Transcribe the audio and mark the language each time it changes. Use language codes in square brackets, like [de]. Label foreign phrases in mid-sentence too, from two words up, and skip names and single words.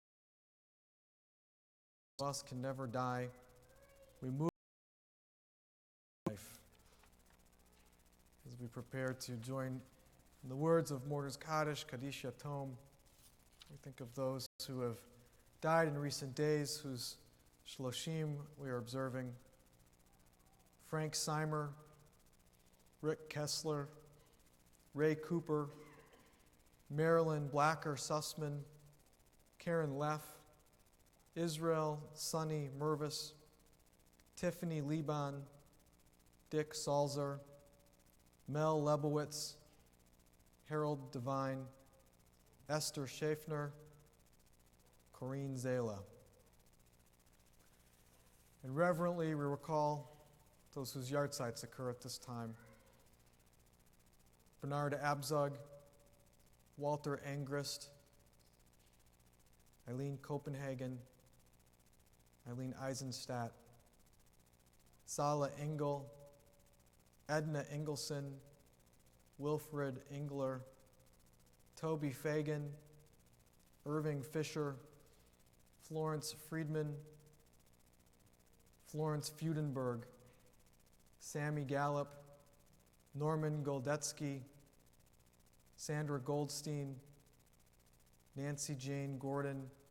[en] Us can never die. We move life as we prepare to join in the words of Mortar's Kaddish, Kaddish Yatom. We think of those who have died in recent days, whose Shloshim we are observing. Frank Seimer, Rick Kessler, Ray Cooper, Marilyn Blacker Sussman, Karen Leff, Israel Sonny Mervis, Tiffany Liban, Dick Salzer, Mel Lebowitz, Harold Devine, Esther Schaffner, Corrine Zala. And reverently we recall those whose yahrzeits occur at this time. Bernard Abzug, Walter Engrist, Eileen Copenhagen, Eileen Eisenstadt, Sala Engel, Edna Engelson, Wilfred Engler, Toby Fagan, Irving Fisher, Florence Friedman, Florence Freudenberg, Sammy Gallup, Norman Goldetsky, Sandra Goldstein, Nancy Jane Gordon,